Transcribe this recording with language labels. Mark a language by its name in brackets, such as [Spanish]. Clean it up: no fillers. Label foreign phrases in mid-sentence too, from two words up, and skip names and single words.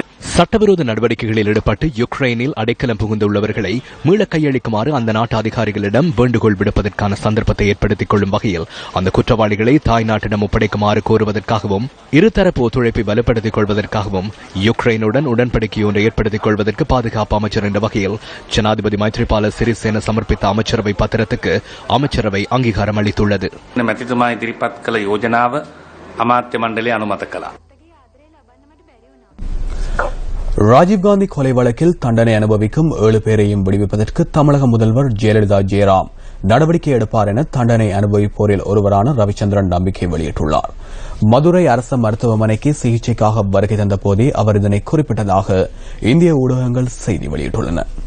[Tamil] சட்டவிரோத நடவடிக்கைகளில் ஈடுபட்டு யுக்ரைனில் அடைக்கலம் புகுந்துள்ளவர்களை மீள கையளிக்குமாறு அந்த நாட்டு அதிகாரிகளிடம் வேண்டுகோள் விடுப்பதற்கான சந்தர்ப்பத்தை ஏற்படுத்திக் கொள்ளும் வகையில் அந்த குற்றவாளிகளை தாய் நாட்டிடம் ஒப்படைக்குமாறு கோருவதற்காகவும் இருதரப்பு ஒத்துழைப்பை வலுப்படுத்திக் கொள்வதற்காகவும் யுக்ரைனுடன் உடன்படிக்கை ஒன்றை ஏற்படுத்திக் கொள்வதற்கு பாதுகாப்பு அமைச்சர் என்ற வகையில் ஜனாதிபதி மைத்ரிபால சிறிசேன சமர்ப்பித்த அமைச்சரவை பத்திரத்துக்கு அமைச்சரவை அங்கீகாரம் அளித்துள்ளது. [Sinhala] මැතිතුමා ඉදිරිපත් කළ යෝජනාව අමාත්‍ය මණ්ඩලය අනුමත කළා. [Tamil] ராஜீவ்காந்தி கொலை வழக்கில் தண்டனை அனுபவிக்கும் 7 பேரையும் விடுவிப்பதற்கு தமிழக முதல்வர் ஜெயலலிதா ஜெயராம் நடவடிக்கை எடுப்பார் என தண்டனை அனுபவிப்போரில் ஒருவரான ரவிச்சந்திரன் நம்பிக்கை வெளியிட்டுள்ளார். மதுரை அரசு மருத்துவமனைக்கு சிகிச்சைக்காக வருகை தந்த போதே அவர் இதனை குறிப்பிட்டதாக இந்திய ஊடகங்கள் செய்தி வெளியிட்டுள்ளன.